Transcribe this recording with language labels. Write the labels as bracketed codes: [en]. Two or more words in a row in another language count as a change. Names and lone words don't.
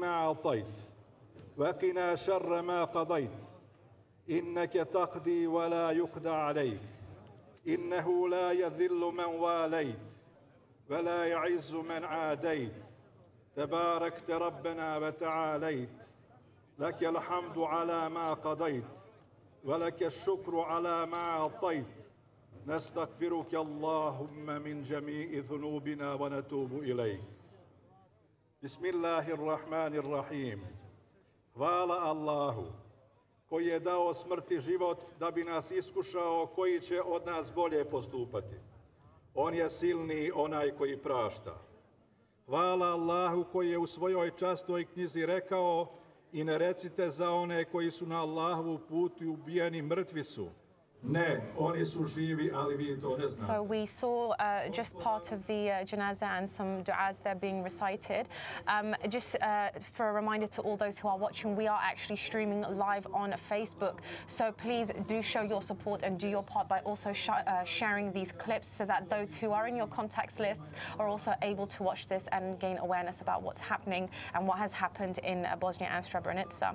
[ar] أعطيت وقنا شر ما قضيت إنك تقضي ولا يقضى عليك إنه لا يذل من واليت ولا يعز من عاديت تباركت ربنا وتعاليت لك الحمد على ما قضيت ولك الشكر على ما أعطيت نستغفرك اللهم من جميع ذنوبنا ونتوب إليك بسم الله الرحمن الرحيم [bs] Hvala Allahu koji je dao smrti život da bi nas iskušao koji će od nas bolje postupati. On je silni onaj koji prašta. Hvala Allahu koji je u svojoj časnoj knjizi rekao i ne recite za one koji su na Allahovu putu i ubijeni mrtvi su. Ne, oni su živi, ali vi to ne znate. [en] So we saw just part of the janaza and some du'as there being recited. Just for a reminder to all those who are watching, we are actually streaming live on Facebook. So please do show your support and do your part by also sharing these clips so that those who are in your contacts lists are also able to watch this and gain awareness about what's happening and what has happened in Bosnia and Srebrenica.